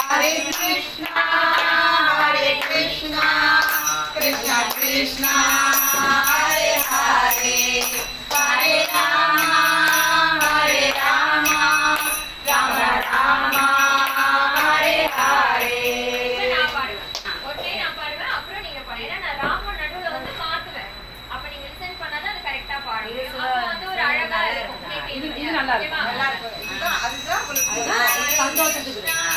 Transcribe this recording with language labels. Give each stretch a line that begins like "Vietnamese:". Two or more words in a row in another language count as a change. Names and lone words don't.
Tamil: Krishna, Krishna Krishna, Hare Hare, Hare Rama, Rama Rama, Hare Hare. நான் பாடுவேன். ஒண்ணே நான் பாடுவேன், அப்புறம் நீங்க பாடுங்க. ஏன்னா நான் ராம நடுவுல வந்து மாத்துவேன். அப்ப நீங்க லிசன் பண்ணாதான் அது கரெக்ட்டா பாடுவீங்க. அப்ப வந்து ஒரு அழகா இருக்கும். இது நல்லா இருக்கும். அதுதான் சந்தோஷத்துக்கு